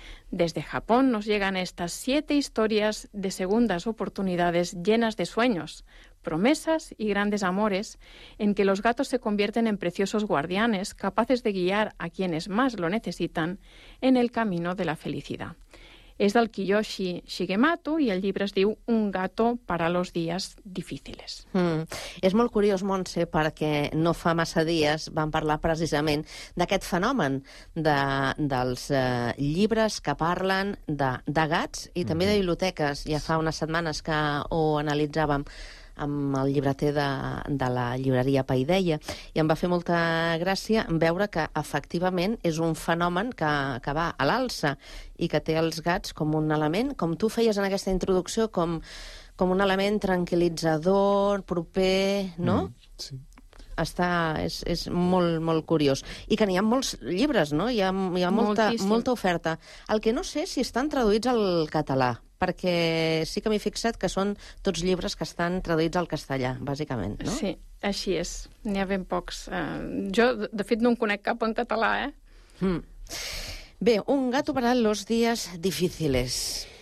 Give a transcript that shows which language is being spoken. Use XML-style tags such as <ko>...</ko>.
<es>Desde Japón nos llegan estas 7 historias de segundas oportunidades llenas de sueños, promesas y grandes amores, en que los gatos se convierten en preciosos guardianes capaces de guiar a quienes más lo necesitan en el camino de la felicidad.</es> <ca>Es del Kiyoshi Shigemato i el llibre es diu Un gato para los días difíciles. És molt curiós, Montse, perquè no fa massa dies vam parlar precisament d'aquest fenomen dels llibres que parlen de gats i també de biblioteques. Ja fa unes setmanes que ho analitzàvem amb el llibreter de la llibreria Paideia, i em va fer molta gràcia veure que efectivament és un fenomen que va a l'alça i que té els gats com un element, com tu feies en aquesta introducció, com un element tranquil·litzador, proper, no? Sí. És molt, molt curiós. I que n'hi ha molts llibres, no? Hi ha molta oferta. El que no sé és si estan traduïts al català, perquè sí que m'he fixat que són tots llibres que estan traduïts al castellà, bàsicament, no? Sí, així és. N'hi ha ben pocs. Jo, de fet, no en conec cap en català, eh? Bé, Un gato para los días difíciles.</ca>